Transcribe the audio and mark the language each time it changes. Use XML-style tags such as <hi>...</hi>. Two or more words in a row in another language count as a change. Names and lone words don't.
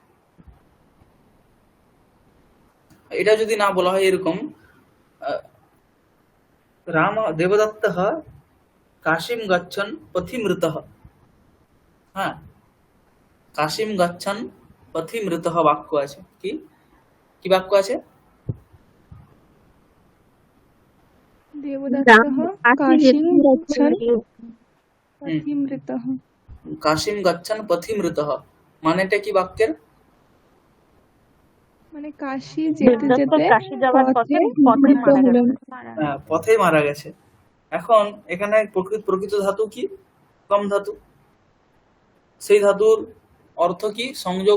<bn>এটা যদি না বলা হয় এরকম,</bn> <sa>রাম দেবদত্তः কাশিম গচ্ছন পথিমৃতः,</sa> <bn>হ্যাঁ,</bn> <sa>কাশিম গচ্ছন পথিমৃতः</sa> <bn>বাক্য আছে। কি বাক্য আছে?</bn> <sa>देवदत्तः काशीं गच्छन् पथिमृतः। কাশিম গচ্ছন পথিমৃতः</sa> <bn>মানেটা কি বাক্যের? মানে কাশী যেতে যেতে কাশি যাওয়ার পথে মৃত হলেন। পথে মারা গেছে। এখন এখানে প্রকৃত ধাতু কি? কম ধাতু, সেই ধাতুর অর্থ কি? সংযোগ।</bn>